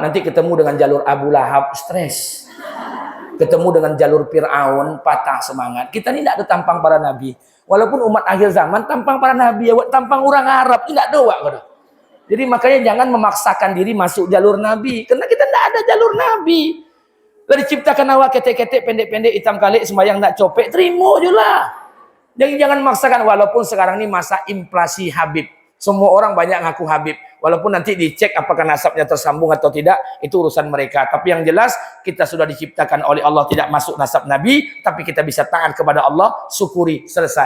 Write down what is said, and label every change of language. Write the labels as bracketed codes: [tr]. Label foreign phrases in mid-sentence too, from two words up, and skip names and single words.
[id] Nanti ketemu dengan jalur Abu Lahab, stres. Ketemu dengan jalur Fir'aun, patah semangat. Kita ini tidak ada tampang para nabi. Walaupun umat akhir zaman, tampang para nabi, tampang orang Arab, tidak doa. Jadi makanya jangan memaksakan diri masuk jalur nabi. Karena kita tidak ada jalur nabi. [min] Lah diciptakan awak ketek-ketek, pendek-pendek, hitam kalik, sembahyang tak copek, [ms] terima je lah. [id] Jadi jangan memaksakan, walaupun sekarang ini masa inflasi Habib. Semua orang banyak ngaku Habib. Walaupun nanti dicek apakah nasabnya tersambung atau tidak, itu urusan mereka. Tapi yang jelas, kita sudah diciptakan oleh Allah tidak masuk nasab Nabi, tapi kita bisa taat kepada Allah, syukuri, selesai.